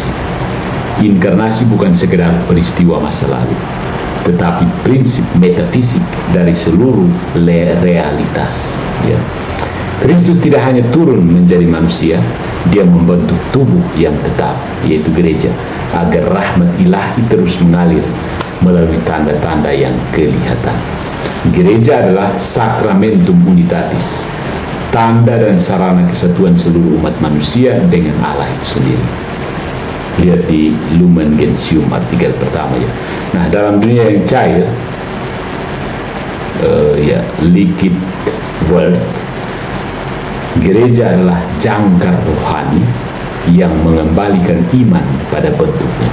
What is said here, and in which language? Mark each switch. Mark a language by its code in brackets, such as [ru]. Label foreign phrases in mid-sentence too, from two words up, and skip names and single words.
[id] Inkarnasi bukan sekedar peristiwa masa lalu, tetapi prinsip metafisik dari seluruh realitas, ya. Kristus tidak hanya turun menjadi manusia, dia membentuk tubuh yang tetap, yaitu gereja, agar rahmat ilahi terus mengalir melalui tanda-tanda yang kelihatan. Gereja adalah [la] sacramentum unitatis, [id] tanda dan sarana kesatuan seluruh umat manusia dengan Allah itu sendiri. Lihat di Lumen Gentium artikel pertama, ya. Nah, dalam dunia yang cair, ya, [en] liquid world, [id] gereja adalah jangkar rohani yang mengembalikan iman pada bentuknya.